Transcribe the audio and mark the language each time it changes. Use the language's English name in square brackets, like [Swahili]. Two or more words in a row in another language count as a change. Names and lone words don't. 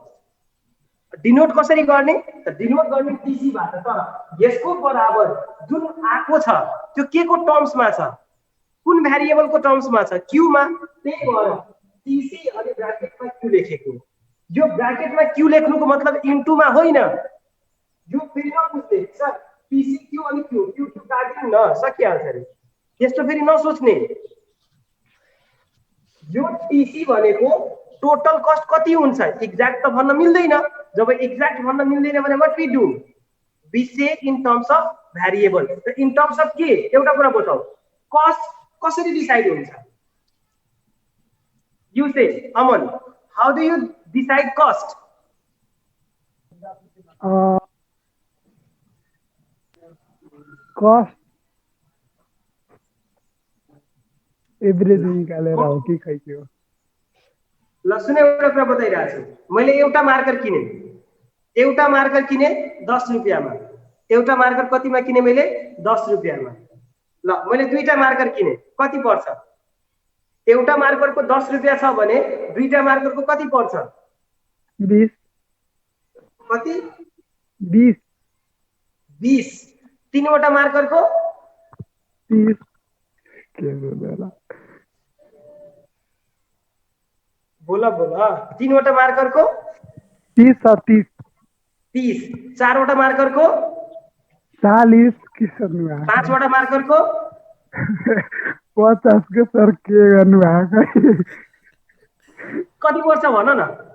[Nepali] डिनोट कसरी गर्ने त डिनोट गर्ने टीसी बाट तर यसको बराबर जुन आको छ त्यो के को टर्म्समा छ कुन भेरिएबल को टर्म्समा छ क्यू मा त्यही भएर टीसी अनि ब्रैकेटमा क्यू लेखेको यो ब्राकेटमा क्यू लेख्नुको मतलब इन्टुमा होइन, यो फेरि नबुझ्ने सर पिसी क्यू अनि क्यू क्यू क्यू काट्नु न सकिहाल्छ अरे, त्यस्तो फेरि नसोच्ने। यो टीसी भनेको [English] total cost [Nepali] कति हुन्छ एक्ज्याक्ट त भन्न मिल्दैन, जब एक्ज्याक्ट भन्न मिल्दैन भने [English] what we do, we say in terms of variable. in terms of [Nepali] के एउटा कुरा बताऊ, कस्ट कसरी डिसाइड हुन्छ? [English] you say Aman, How do you decide cost? [Nepali] कस्ट एभरेज निकालेर हो कि खै के हो? ल सुन एउटा कुरा बताइरहेको छु, मैले एउटा मार्कर किने, एउटा मार्कर किने 10 रुपियाँमा, एउटा मार्कर कतिमा किने मैले 10 रुपियाँमा। ल मैले दुईटा मार्कर किने कति पर्छ? एउटा मार्करको 10 रुपियाँ छ भने दुईटा मार्करको कति पर्छ? 20 कति? 20 20। तीनवटा मार्करको [Hindi] 30 के बोला बोला बोला, [Nepali] तीनवटा मार्करको 30 30 30, चारवटा मार्करको 40 के गर्नु भएको? पाँचवटा मार्करको 50 के सर के गर्नु भएको? कति पर्छ भन न?